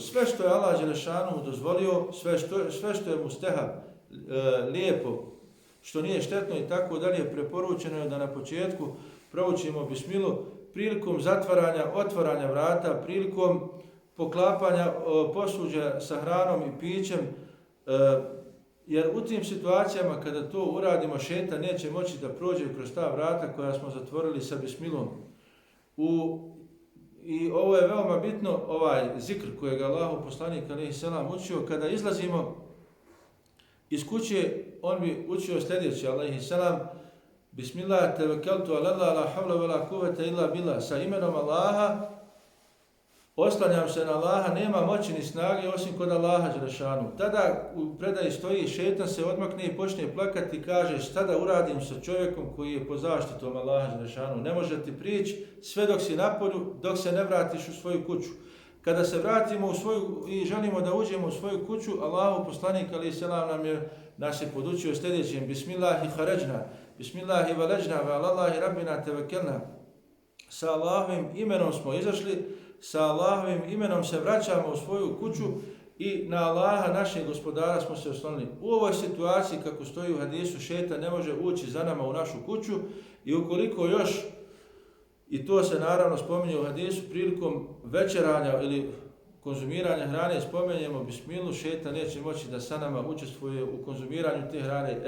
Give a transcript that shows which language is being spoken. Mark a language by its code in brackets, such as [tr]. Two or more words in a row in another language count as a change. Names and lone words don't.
[bs] Sve što je Allah dželešanuhu dozvolio, sve što je mustehab, lijepo, što nije štetno i tako dalje, preporučeno je da na početku proučimo bismilu prilikom zatvaranja, otvaranja vrata, prilikom poklapanja posuđa sa hranom i pićem, jer u tim situacijama kada to uradimo, šejtan neće moći da prođe kroz ta vrata koja smo zatvorili sa bismilom. I ovo je veoma bitno, ovaj zikr kojeg Allahu poslanik [ar] عليه السلام [bs] učio, kada izlazimo iz kuće, on bi učio sljedeće, [ar] عليه السلام: بسم الله توكلت على الله لا حول ولا قوة إلا بالله. [bs] Sa imenom Allaha, oslanjam se na Allaha, nema moći ni snage osim kod Allaha dželešanu. Tada u predaji stoji, šejtan se odmakne i počne plakati i kaže: šta da uradim sa čovjekom koji je pod zaštitom Allaha dželešanu? Ne može ti prići sve dok si na polju, dok se ne vratiš u svoju kuću. Kada se vratimo u svoju i želimo da uđemo u svoju kuću, Allahu poslanik [ar] عليه السلام [bs] nas je podučio sljedećim: [ar] بسم الله خرجنا بسم الله ولجنا وعلى الله ربنا توكلنا. [bs] Sa Allahovim imenom smo izašli, sa Allahovim imenom se vraćamo u svoju kuću i na Allaha našeg gospodara smo se oslonili. U ovoj situaciji, kako stoji u hadisu, šejtan ne može ući za nama u našu kuću i ukoliko još, i to se naravno spominje u hadisu, prilikom večeranja ili konzumiranja hrane spomenjemo bismilu, šejtan neće moći da sa nama učestvuje u konzumiranju te hrane.